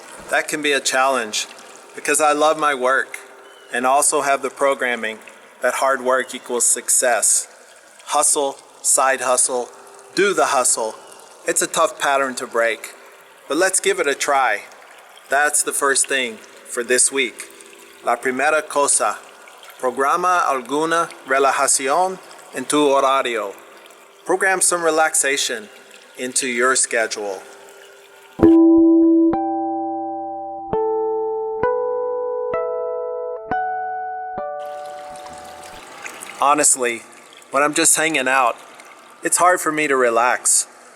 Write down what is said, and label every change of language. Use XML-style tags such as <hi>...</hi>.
<en>That can be a challenge because I love my work and also have the programming that hard work equals success. Hustle, side hustle, do the hustle. It's a tough pattern to break, but let's give it a try. That's the first thing for this week.</en> <es>La primera cosa, programa alguna relajación en tu horario.</es> <en>Program some relaxation into your schedule. Honestly, when I'm just hanging out, it's hard for me to relax.</en>